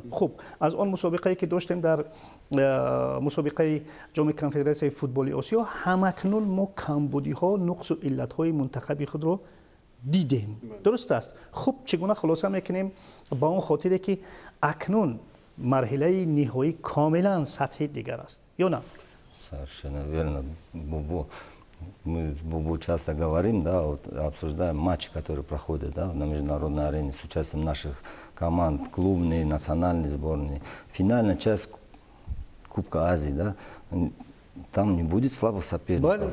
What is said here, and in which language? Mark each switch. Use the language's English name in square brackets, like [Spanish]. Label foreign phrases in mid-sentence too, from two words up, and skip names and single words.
[Tajik] Хуб, аз он мусобиқае ки доштем дар мусобиқаи ҷоми конфедератсияи футболи Осиё, ҳамакнун мо камбудиҳо, нуқсу иллатҳои мунтахаби худро дидем. Дуруст аст? Хуб, чӣ гуна хулоса мекунем ба он хотире ки акнун марҳилаи ниҳоӣ камелан сатҳи дигар аст, ё на? [Russian] Совершенно верно, Бубу. Мы с Бубу часто говорим, да, вот, обсуждаем матчи, которые проходят, да, на международной арене с участием наших команд, клубные, национальные сборные. Финальная часть Кубка Азии, да, там не будет слабых соперников.